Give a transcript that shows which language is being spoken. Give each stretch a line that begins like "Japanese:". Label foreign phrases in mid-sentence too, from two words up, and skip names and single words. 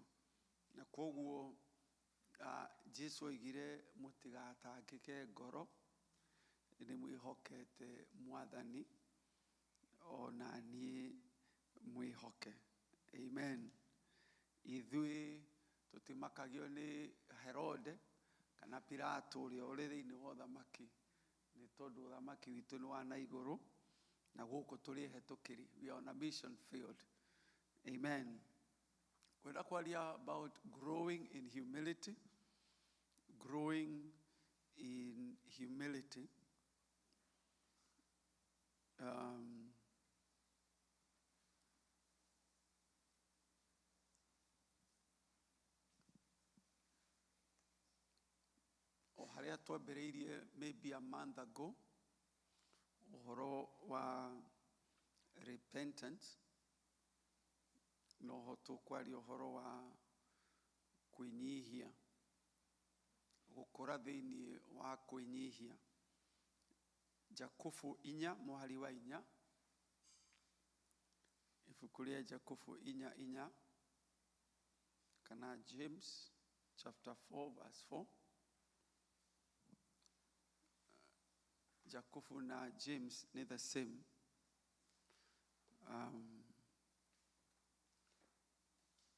Kikuyu: Na koguo Jesu oigire mũtigatangĩke ngoro, nĩ mwĩhokete Mwathani, ona niĩ mwĩhoke. Amen. Ithuĩ tũtimakagio nĩ Herode kana Pilato ũrĩa ũrĩ thĩinĩ wa ũthamaki, nĩ tondũ ũthamaki witũ nĩ wa na igũrũ, na gũkũ tũrĩ hetũkĩri.
English: We are on a mission field. Amen.
Kikuyu: Kwenda kwaria
English: about growing in humility. Growing in humility.
Kikuyu: Harĩa twambĩrĩirie
English: maybe a month ago,
Kikuyu: ũhoro wa repentance, no ho tũkwaria ũhoro wa kwĩnyihia, gũkũra thĩinĩ wa kwĩnyihia. Jakubu 4 mũhari wa 4, ibuku rĩa Jakubu 4:4, kana
English: James chapter 4 verse 4.
Kikuyu: Jakubu na James ni
English: the same.